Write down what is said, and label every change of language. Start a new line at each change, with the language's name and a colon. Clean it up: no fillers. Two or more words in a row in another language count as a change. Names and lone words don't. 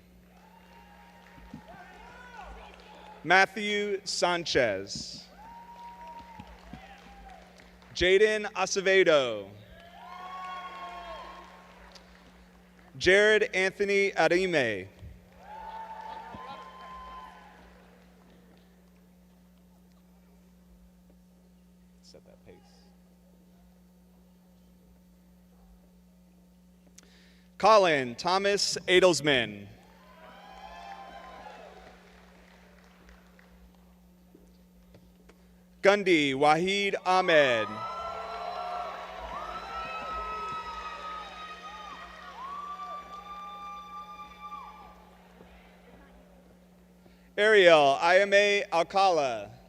English: Matthew Sanchez. Jaden Acevedo. Jared Anthony Arime. Set that pace. Colin Thomas Adelsman. Gundy Wahid Ahmed. Ariel Ayame Alcala.